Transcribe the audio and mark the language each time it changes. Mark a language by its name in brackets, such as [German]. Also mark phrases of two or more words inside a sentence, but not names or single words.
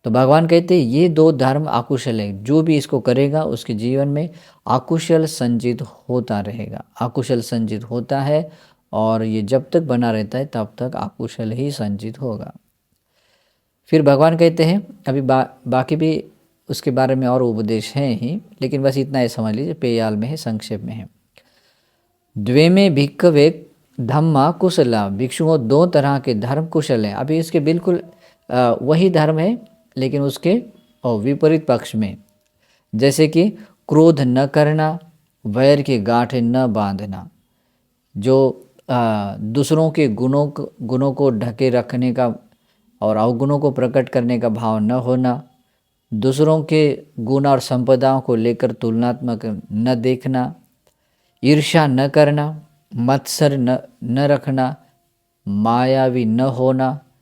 [Hindi] तो भगवान कहते हैं ये दो धर्म अकुशल है, जो भी इसको करेगा उसके जीवन में अकुशल संचित होता रहेगा, अकुशल संचित होता है, और ये जब तक बना रहता है तब तक अकुशल ही संचित होगा। फिर भगवान कहते हैं, अभी बाकी भी उसके बारे में और उपदेश हैं ही, लेकिन बस इतना ही समझ लीजिए, पेयाल में है, संक्षेप में है। [Pali] द्वे में भिक्खवे धम्मा कुशला, [Hindi] भिक्षुओं दो तरह के धर्म कुशल हैं। अभी इसके बिल्कुल वही धर्म है, लेकिन उसके विपरीत पक्ष में, जैसे कि क्रोध न करना, वैर की गांठें न बांधना, जो दूसरों के गुणों को ढके रखने का और अवगुणों को प्रकट करने का भाव न होना, दूसरों के गुण और संपदाओं को लेकर तुलनात्मक न देखना, ईर्ष्या न करना, मत्सर न रखना, मायावी न होना,